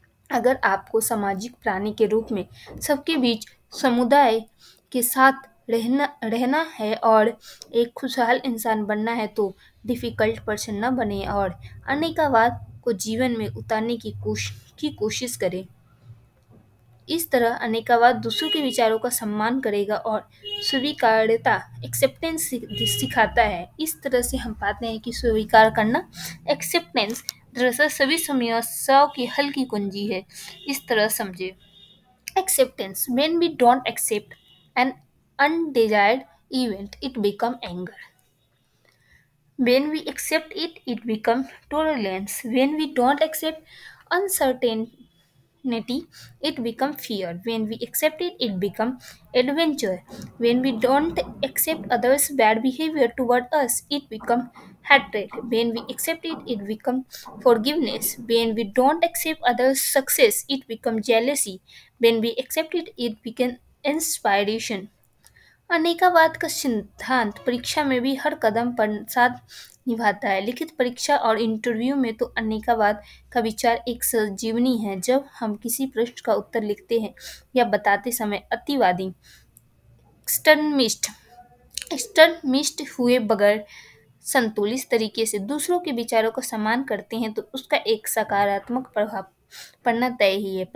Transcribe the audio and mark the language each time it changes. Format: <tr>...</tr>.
<hi>अगर आपको सामाजिक प्राणी के रूप में सबके बीच समुदाय के साथ रहना है और एक खुशहाल इंसान बनना है तो डिफ़िकल्ट पर्सन न बने और अनेकावाद को जीवन में उतारने की कोशिश करें। इस तरह अनेकावाद दूसरों के विचारों का सम्मान करेगा और स्वीकार्यता एक्सेप्टेंस सिखाता है। इस तरह से हम पाते हैं कि स्वीकार करना एक्सेप्टेंस दरअसल सभी समस्याओं की हल की कुंजी है। इस तरह समझे acceptance</hi> <en>when we don't accept an undesired event it become anger. When we accept it, it becomes tolerance. When we don't accept uncertainty, it becomes fear. When we accept it, it becomes adventure. When we don't accept others' bad behavior toward us, it becomes hatred. When we accept it, it becomes forgiveness. When we don't accept others' success, it becomes jealousy. When we accept it, it becomes inspiration.</en> <hi>अनेकावाद का सिद्धांत परीक्षा में भी हर कदम पर साथ निभाता है। लिखित परीक्षा और इंटरव्यू में तो अनेकावाद का विचार एक संजीवनी है। जब हम किसी प्रश्न का उत्तर लिखते हैं या बताते समय अतिवादी एक्सट्रीमिस्ट एक्सट्रीमिस्ट हुए बगैर संतुलित तरीके से दूसरों के विचारों का सम्मान करते हैं तो उसका एक सकारात्मक प्रभाव पड़ना तय ही है।</hi>